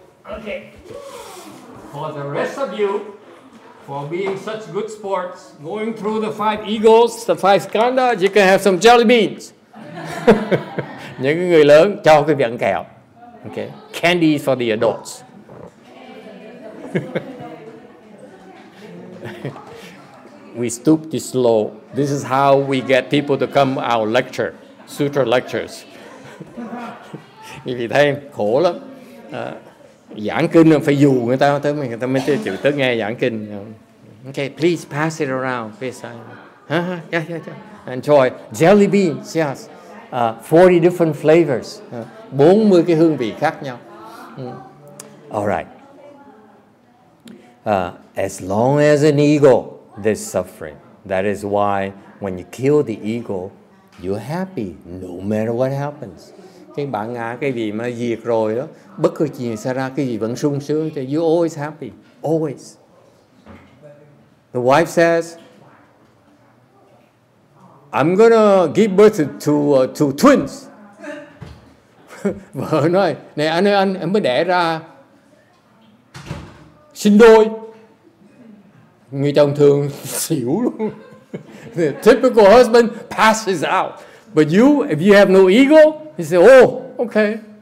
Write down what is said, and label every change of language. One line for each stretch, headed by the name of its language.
English: Okay. For the rest of you, for being such good sports, going through the 5 egos, the 5 skandhas, you can have some jelly beans.
Vietnamese: Những người lớn cho cái viên kẹo.
English: Okay. Candy for the adults. We stoop this low. This is how we get people to come our lecture, sutra lectures.
Vietnamese: Vì thấy khổ lắm. Giảng kinh phải dụ người ta mới chịu tới nghe giảng kinh.
English: Okay, please pass it around. Please. Yeah. Enjoy. Jelly beans, yes. 40 different flavors.
Vietnamese: 40 cái hương vị khác nhau.
English: All right. As long as an ego, there's suffering. That is why when you kill the ego, you're happy no matter what happens.
Vietnamese: Cái bản ngã, cái gì mà diệt rồi đó, bất cứ chuyện xảy ra, cái gì vẫn sung sướng,
English: you're always happy. Always. The wife says, I'm gonna give birth to twins.
Vietnamese: Vợ nói, này anh ơi, anh mới đẻ ra sinh đôi. Người chồng thường xỉu luôn.
English: The typical husband passes out. But you, if you have no ego, you say, oh, okay.